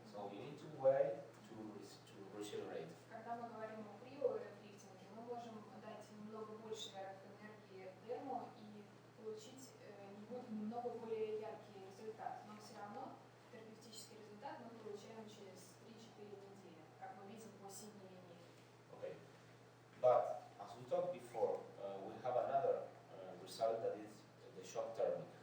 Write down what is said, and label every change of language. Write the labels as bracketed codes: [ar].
[en] So you need to wait to regenerate. [ru] Когда мы говорим о КРИО и лифтинге, мы можем дать немного больше энергии дерму и получить немного более яркий результат. Но все равно терапевтический результат мы получаем через 3-4 недели, как мы видим по синей линии. [en] Okay. But as we talked before, we have another result that is the shock thermic.